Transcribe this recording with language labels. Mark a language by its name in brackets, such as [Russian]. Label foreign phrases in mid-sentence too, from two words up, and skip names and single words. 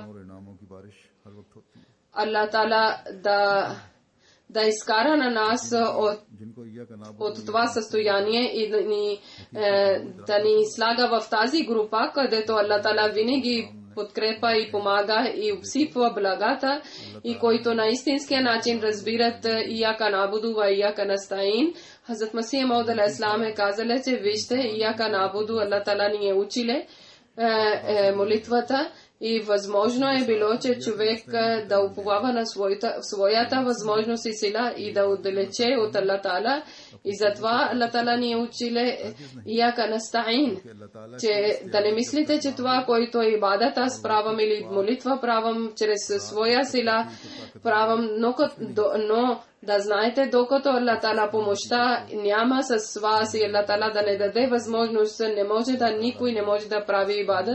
[Bulgarian] Аллах Таала да изкара на нас от това състояние и да ни слага в тази група, където Аллах Таала винаги подкрепа и помага и обсипва благата, и които на истинския начин разбират [Arabic] إياك نعبد وإياك نستعين. [Bulgarian] Хазрат Масих Мауд алейхиссалам е казали, че вижте, [Arabic] إياك نعبد, [Bulgarian] Аллах Таала ни е училе молитвата. И възможно е било, че човек да уповава на своята възможност и сила и да отдалече от Аллах Таала. И затова Аллах Таала ни е училе [Arabic] إياك نستعين, [Bulgarian] че да не мислите, че това, което е ибадат, аз правам или молитва правам чрез своя сила, правам, но да знаете, докато Аллах Таала помощта няма с вас и Аллах Таала да не даде възможност, никой не може да прави ибадат.